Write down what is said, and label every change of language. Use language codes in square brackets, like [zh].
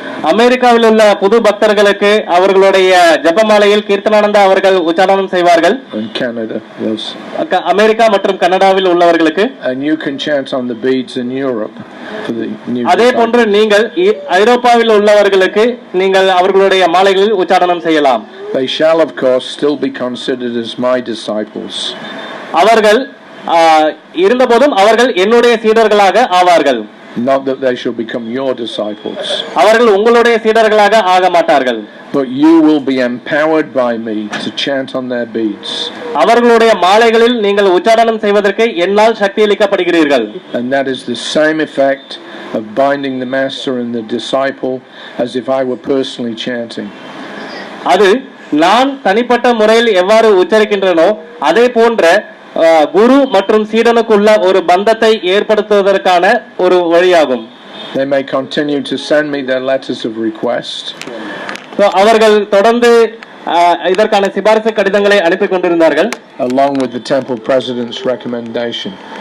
[ta] அமெரிக்காவில் உள்ள புது பக்தர்களுக்கு அவர்களுடைய ஜெபமாலையில் கீர்த்தனானந்தா அவர்கள் உச்சாரணம் செய்வார்கள். [en] In Canada, yes. [ta] அமெரிக்கா மற்றும் கனடாவில் உள்ளவர்களுக்கு. [en] And you can chant on the beads in Europe for the new. [ta] அதே போன்று நீங்கள் ஐரோப்பாவில் உள்ளவர்களுக்கு நீங்கள் அவர்களுடைய மாலைகளில் உச்சாரணம் செய்யலாம். [en] They shall of course still be considered as my disciples. [ta] அவர்கள் இருந்தபோதும் அவர்கள் என்னுடைய சீடர்களாக ஆவார்கள். [en] Not that they shall become your disciples. [ta] அவர்கள் உங்களுடைய சீடர்களாக ஆக மாட்டார்கள். [en] But you will be empowered by me to chant on their beads. [ta] அவர்களுடைய மாலைகளில் நீங்கள் உச்சாரணம் செய்வதற்கு என்னால் சக்தி அளிக்கப்படுகிறீர்கள். [en] And that is the same effect of binding the master and the disciple as if I were personally chanting. [ta] அது நான் தனிப்பட்ட முறையில் எவ்வாறு உச்சரிக்கின்றனோ அதே போன்ற குரு மற்றும் சீடனுக்குள்ள ஒரு பந்தத்தை ஏற்படுத்துவதற்கான ஒரு வழியாகும். [en] They may continue to send me their letters of request. [ta] அவர்கள் தொடர்ந்து இதற்கான சிபாரிசு கடிதங்களை அனுப்பி கொண்டிருந்தார்கள். [en] Along with the temple president's recommendation.